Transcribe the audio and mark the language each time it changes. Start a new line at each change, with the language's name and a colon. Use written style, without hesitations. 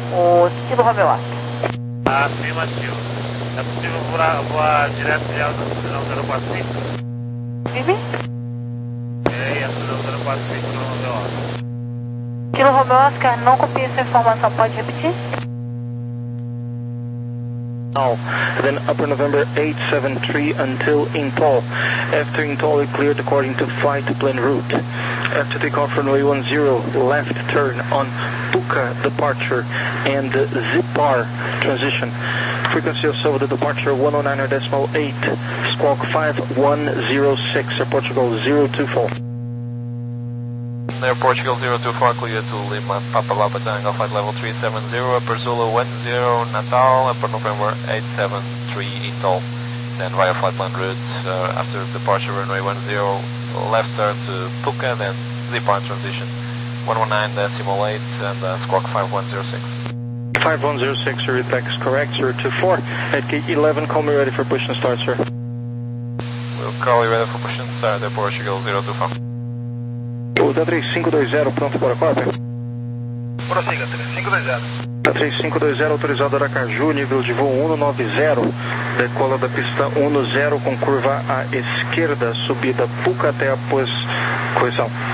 Portuguese: O Kilo Romeu Oscar. Afirmativo. É possível voar direto Ilhéus na terminal 045? Vivi? É, a terminal 045, Kilo Romeu Oscar. Kilo Romeu Oscar, não copie essa informação, pode repetir?
English: Now, then upper November 873 until Intol. After Intol, it cleared according to flight plan route. After takeoff runway 10, left turn on Puka departure and Zipar transition. Frequency of Silva, the departure 109.8, squawk 5106, Air Portugal 024. Air Portugal 024, clear to Lima, Papa Lapa, Tango, flight level 370, upper Zulu 10, Natal, upper November 873, Intol. Then via flight plan route, after departure runway 10, left turn to Puka, then Zipar transition 119.8, and squawk 5106. 5106, your reflex is correct, 024. At gate 11, call me ready for push and start, sir. We'll call you ready for push and start, Air Portugal 024.
Portuguese: Pouso 3520, pronto para a cópia? Prossiga, 3520. Da 3520, autorizado Aracaju, nível de voo 190. Decola da pista 10 com curva à esquerda, subida Puca até a posição.